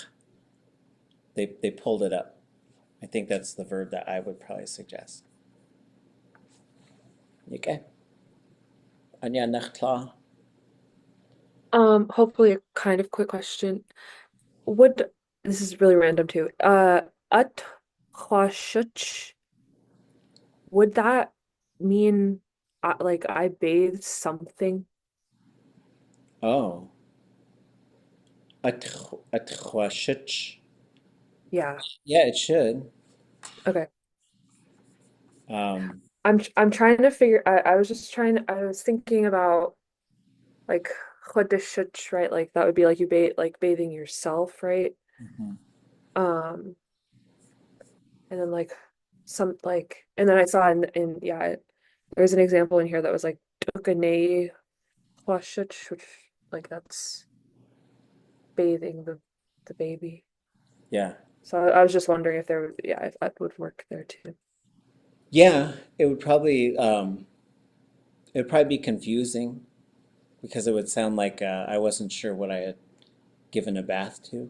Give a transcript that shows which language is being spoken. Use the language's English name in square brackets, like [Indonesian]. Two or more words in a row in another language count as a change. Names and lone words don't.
[English] They pulled it up. I think that's the verb that I would probably suggest. [Tlingit] Okay. Anya nachtla. [English] Hopefully a kind of quick question. This is really random too. ʼatudli.átk, would that mean like I bathed something? Oh. ʼatudli. Yeah. Yeah, it should. Okay. Um, I'm trying to figure. I was just trying. I was thinking about like ʼchudishch, right? Like that would be like you bathing yourself, right? mhm. And then and then I saw in yeah, there's an example in here that was like [Tlingit] ʼtukane ʼchudishch, [English] which like that's bathing the baby. Yeah. So I was just wondering if if that would work there too. Yeah, it would probably be confusing because it would sound like I wasn't sure what I had given a bath to.